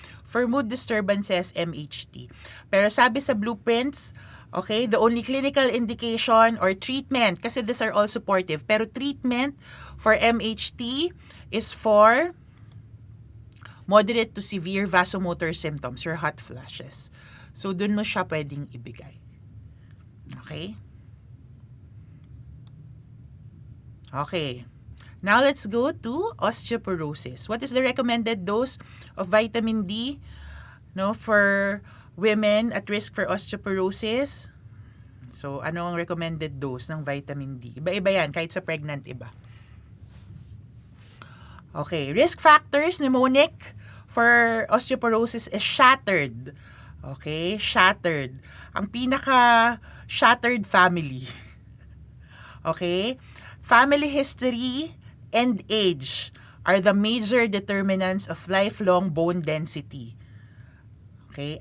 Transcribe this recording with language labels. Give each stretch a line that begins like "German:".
English: For mood disturbances, MHT.
Filipino: Pero sabi sa blueprints,
English: okay, the only clinical indication or treatment, kasi these are all supportive, pero treatment for MHT is for moderate to severe vasomotor symptoms or hot flashes.
Filipino: So, dun mo siya pwedeng ibigay. Okay?
English: Okay. Now let's go to osteoporosis. What is the recommended dose of vitamin D for women at risk for osteoporosis?
Filipino: So, ano ang recommended dose ng vitamin D? Iba-iba yan, kahit sa pregnant iba.
English: Okay. Risk factors, mnemonic for osteoporosis is shattered. Okay? Shattered.
Filipino: Ang pinaka-shattered family. Okay?
English: Family history and age are the major determinants of lifelong bone density. Okay?